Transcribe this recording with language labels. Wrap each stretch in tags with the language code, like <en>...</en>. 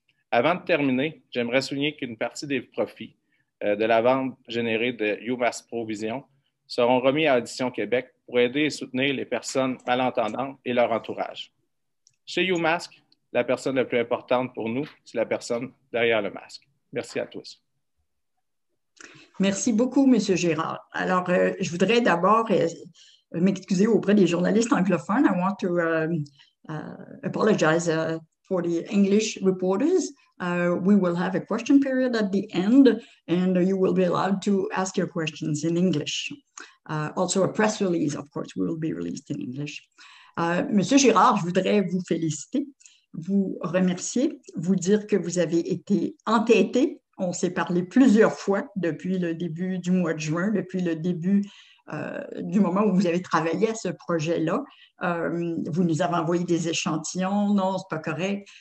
<fr>Avant de terminer, j'aimerais souligner qu'une partie des profits de la vente générée de UMass Pro Vision seront remis à Audition Québec pour aider et soutenir les personnes malentendantes et leur entourage. Chez UMass, la personne la plus importante pour nous, c'est la personne derrière le masque. Merci à tous. Merci beaucoup, M. Gérard. Alors, je voudrais d'abord m'excuser auprès des journalistes anglophones.</fr> <en>I want to apologize for the English reporters. We will have a question period at the end, and you will be allowed to ask your questions in English. Also, a press release, of course, will be released in English.</en> <fr>Monsieur Girard, je voudrais vous féliciter, vous remercier, vous dire que vous avez été entêté. On s'est parlé plusieurs fois depuis le début du mois de juin, depuis le début du moment où vous avez travaillé à ce projet-là. Vous nous avez envoyé des échantillons. Non, c'est pas correct.</fr>